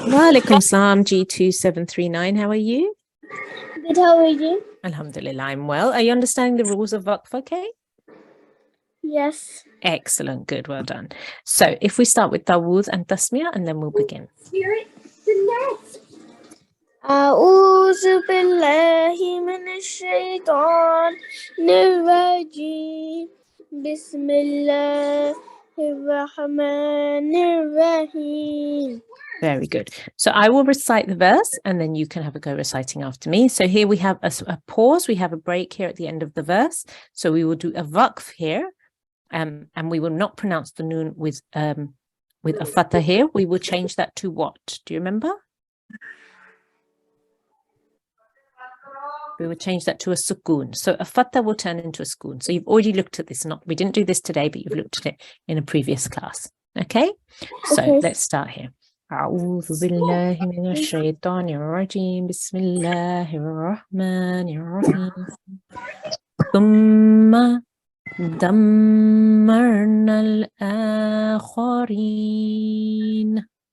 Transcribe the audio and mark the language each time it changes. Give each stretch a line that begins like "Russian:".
Arabic: Walaikum salam
English: G2739. How are you? Good, how are you? Alhamdulillah, I'm well. Are you understanding the rules of waqf okay? Yes. Excellent, good, well done. So if we start with Tawuz and Tasmiyah and then we'll begin.
Arabic: أعوذ بالله من الشيطان الرجيم بسم الله الرحمن الرحيم.
English: Very good. So I will recite the verse and then you can have a go reciting after me. So here we have a pause. We have a break here at the end of the verse. So we will do a waqf here and we will not pronounce the noon with a fatha here. We will change that to what? Do you remember? We will change that to a sukoon. So a fatha will turn into a sukoon. So you've already looked at this. We didn't do this today, but you've looked at it in a previous class. Okay? So let's start here.
Arabic: أعوذ بالله من الشيطان الرجيم بسم الله الرحمن الرحيم ثم دمرنا الآخرين.